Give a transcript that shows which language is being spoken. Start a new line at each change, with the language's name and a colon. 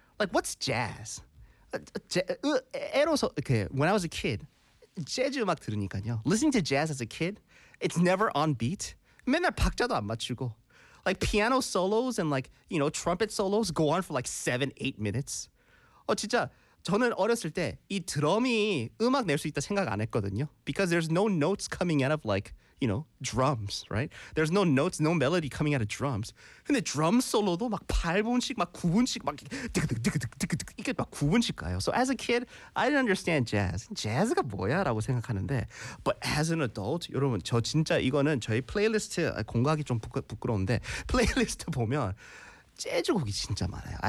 English: Like, what's jazz? Okay, when I was a kid,
Korean: 재즈 음악 들으니까요.
English: Listening to jazz as a kid, it's never on beat.
Korean: 맨날 박자도 안 맞추고.
English: Like, piano solos and like, you know, trumpet solos go on for like 7-8 minutes.
Korean: 진짜 저는 어렸을 때 이 드럼이 음악 낼 수 있다 생각 안 했거든요.
English: Because there's no notes coming out of like, you know, drums, right? There's no notes, no melody coming out of drums.
Korean: 근데 드럼 솔로도 막 8분씩, 막 9분씩, 막 딕딕딕딕딕딕 이게 막 9분씩 가요.
English: So as a kid, I didn't understand jazz.
Korean: 재즈가 뭐야? 라고 생각하는데.
English: But as an adult,
Korean: 여러분, 저 진짜 이거는 저희 플레이리스트, 공부하기 좀 부끄러운데, 플레이리스트 보면 재즈 곡이 진짜 많아요.